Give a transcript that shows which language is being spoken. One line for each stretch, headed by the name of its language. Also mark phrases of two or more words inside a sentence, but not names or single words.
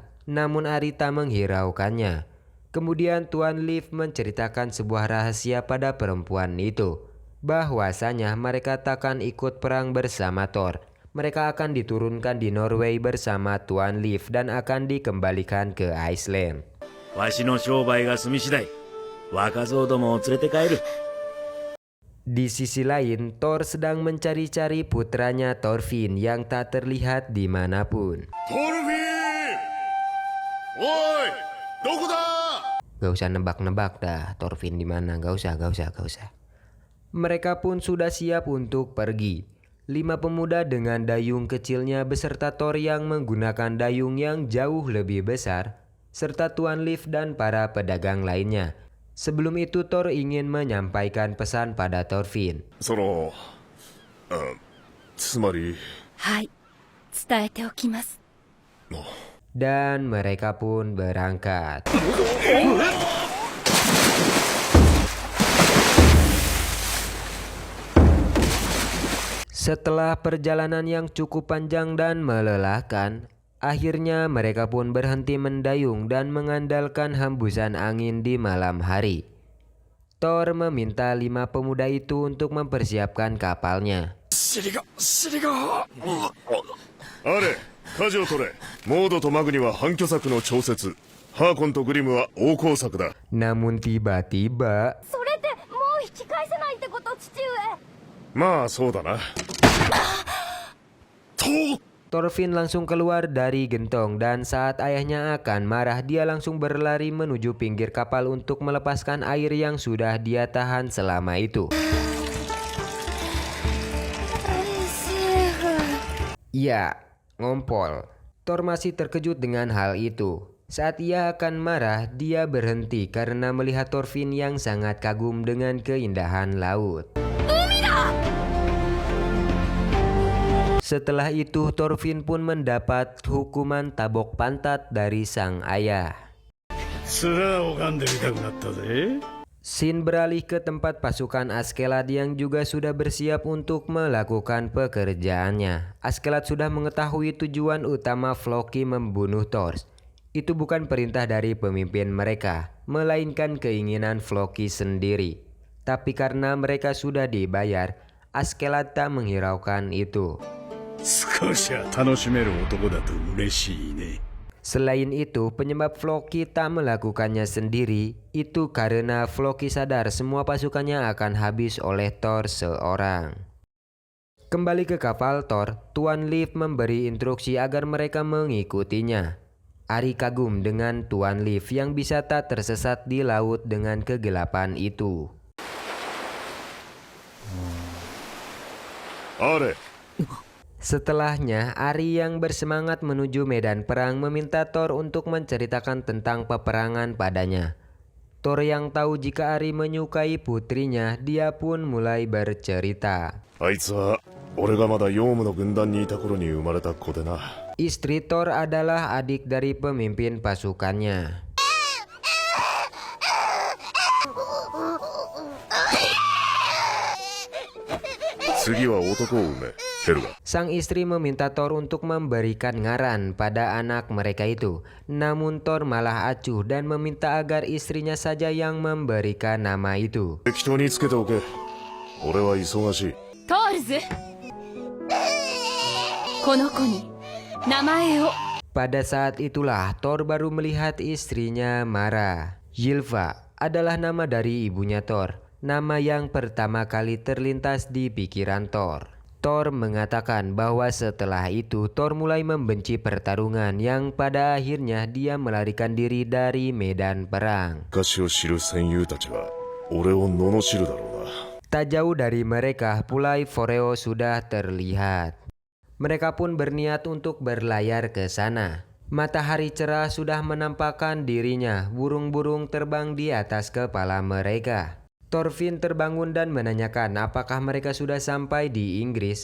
Indonesian: Namun Ari tak menghiraukannya. Kemudian Tuan Leaf menceritakan sebuah rahasia pada perempuan itu, bahwasanya mereka takkan ikut perang bersama Thor. Mereka akan diturunkan di Norway bersama Tuan Leaf dan akan dikembalikan ke Iceland.
Japanese: わしの商売が済み次第若造どもを連れて帰る。
Indonesian: Di sisi lain, Thor sedang mencari-cari putranya Thorfinn yang tak terlihat dimanapun.
Japanese: トルフィン、おい、どこだ。
Indonesian: Gak usah nebak-nebak dah, Thorfinn di mana? Gak usah. Mereka pun sudah siap untuk pergi. 5 pemuda dengan dayung kecilnya beserta Thor yang menggunakan dayung yang jauh lebih besar, serta Tuan Leaf dan para pedagang lainnya. Sebelum itu Thor ingin menyampaikan pesan pada Thorfinn.
Japanese: つまり、はい伝えておきます
Indonesian: Dan mereka pun berangkat. Setelah perjalanan yang cukup panjang dan melelahkan, akhirnya mereka pun berhenti mendayung dan mengandalkan hembusan angin di malam hari. Thor meminta 5 pemuda itu untuk mempersiapkan kapalnya.
Japanese: あれ、舵を取れ。モードとマグニは反挙策の調節。ハーコンとグリムは大工作だ。
Indonesian: Namun tiba-tiba
Japanese: それってもう引き返せないってこと父上。まあそうだな。
Indonesian: Thorfinn langsung keluar dari gentong dan saat ayahnya akan marah, dia langsung berlari menuju pinggir kapal untuk melepaskan air yang sudah dia tahan selama itu. Ya, ngompol. Thor masih terkejut dengan hal itu. Saat ia akan marah, dia berhenti karena melihat Thorfinn yang sangat kagum dengan keindahan laut. Setelah itu, Thorfinn pun mendapat hukuman tabok pantat dari sang ayah.
Japanese: 面を拝んでみたくなったぜ。
Indonesian: Sin beralih ke tempat pasukan Askeladd yang juga sudah bersiap untuk melakukan pekerjaannya. Askeladd sudah mengetahui tujuan utama Floki membunuh Thor. Itu bukan perintah dari pemimpin mereka, melainkan keinginan Floki sendiri. Tapi karena mereka sudah dibayar, Askeladd tak menghiraukan itu.
Japanese: 少しは楽しめる男だと嬉しいね。
Indonesian: Selain itu, penyebab Floki tak melakukannya sendiri itu karena Floki sadar semua pasukannya akan habis oleh Thor seorang. Kembali ke kapal Thor, Tuan Leaf memberi instruksi agar mereka mengikutinya. Ari kagum dengan Tuan Leaf yang bisa tak tersesat di laut dengan kegelapan itu. Are. Setelahnya, Ari yang bersemangat menuju medan perang meminta Thor untuk menceritakan tentang peperangan padanya. Thor yang tahu jika Ari menyukai putrinya, dia pun mulai bercerita.
Japanese: あいつは俺がまだヨウムの軍団にいた頃に生まれた子でな。
Indonesian: Istri Thor adalah adik dari pemimpin pasukannya. Sang istri meminta Thor untuk memberikan ngaran pada anak mereka itu. Namun Thor malah acuh dan meminta agar istrinya saja yang memberikan nama itu.
Japanese: 適当につけておけ。俺は忙しい。トールズ、この子に名前を。
Indonesian: Pada saat itulah Thor baru melihat istrinya marah. Ylva adalah nama dari ibunya Thor, nama yang pertama kali terlintas di pikiran Thor. Thor mengatakan bahwa setelah itu Thor mulai membenci pertarungan yang pada akhirnya dia melarikan diri dari medan perang.
Japanese: 昔を知る戦友たちは俺を罵るだろうな。
Indonesian: Tak jauh dari mereka, Pulai Foreo sudah terlihat. Mereka pun berniat untuk berlayar ke sana. Matahari cerah sudah menampakkan dirinya, burung-burung terbang di atas kepala mereka. Thorfinn terbangun dan menanyakan apakah mereka sudah sampai di Inggris.